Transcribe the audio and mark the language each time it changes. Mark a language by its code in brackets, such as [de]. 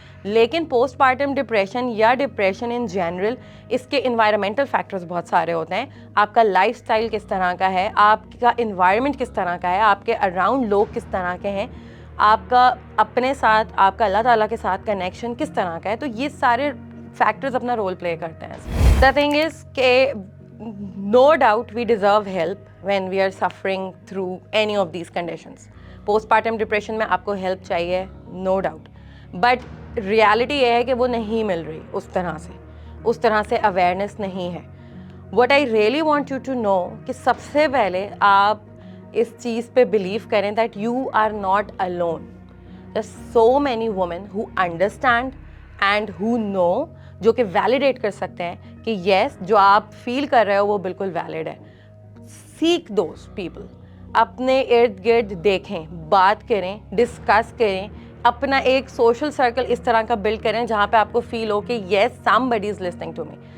[ur] لیکن post partum depression یا depression in general, اس کے انوائرمنٹل فیکٹرز بہت سارے ہوتے ہیں. آپ کا لائف اسٹائل کس طرح کا ہے, آپ کا انوائرمنٹ کس طرح کا ہے, آپ کے اراؤنڈ لوگ کس طرح کے ہیں, آپ کا اپنے ساتھ, آپ کا اللہ تعالیٰ کے ساتھ کنیکشن کس طرح کا ہے. تو یہ سارے فیکٹرز اپنا رول پلے کرتے ہیں. [en] The thing is کہ no doubt we deserve help when we are suffering through any of these conditions. [ur] Post partum depression میں آپ کو ہیلپ چاہیے, نو ڈاؤٹ, بٹ ریالٹی یہ ہے کہ وہ نہیں مل رہی اس طرح سے اویئرنیس نہیں ہے. [en] what I really want you to know [ur] کہ سب سے پہلے آپ اس چیز پہ بلیو کریں [en] that you are not alone. there's so many women who understand and who know, [ur] جو کہ ویلیڈیٹ کر سکتے ہیں کہ یس جو آپ فیل کر رہے ہو وہ بالکل ویلڈ ہے. [en] seek those people, [ur] اپنے ارد گرد دیکھیں, بات کریں, ڈسکس کریں, اپنا ایک سوشل سرکل اس طرح کا بلڈ کریں جہاں پہ آپ کو فیل ہو کہ [en] Yes somebody is listening to me.